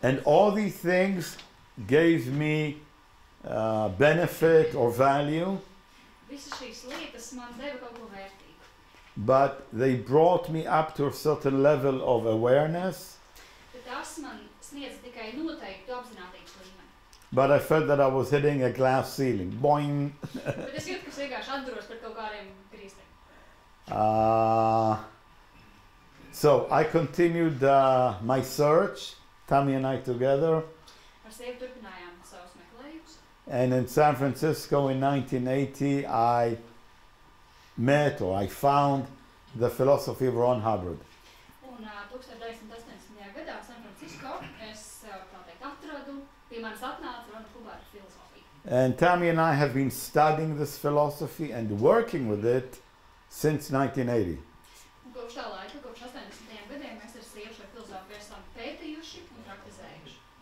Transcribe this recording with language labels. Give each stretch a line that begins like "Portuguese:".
English: And all these things gave me benefit or value,
Latvian: Visas šīs lietas man deva kaut ko vērtīgu,
English: but they brought me up to a certain level of awareness.
Latvian: bet tas man sniedz tikai noteiktu apzinātības līmeni.
English: But I felt that I was hitting a glass ceiling. Boing!
Latvian: Bet es jūtu, ka es vienkārši atduros pret kaut kādiem grīstiem.
English: So I continued my search, Tammy and I together.
Latvian: Ar sievu turpinājām savus meklējumus.
English: And in San Francisco in 1980, I met or I found the philosophy of Ron Hubbard.
Latvian: Un 1980. gadā San Francisco es tā teikt atradu, pie manis atnāca Rona Hubbard filozofija.
English: And Tammy and I have been studying this philosophy and working with it since 1980.
Latvian: Un kopš tā laika, kopš 80. gadiem, mēs ar sievu šo filozofiju esam pētījuši un praktizējuši.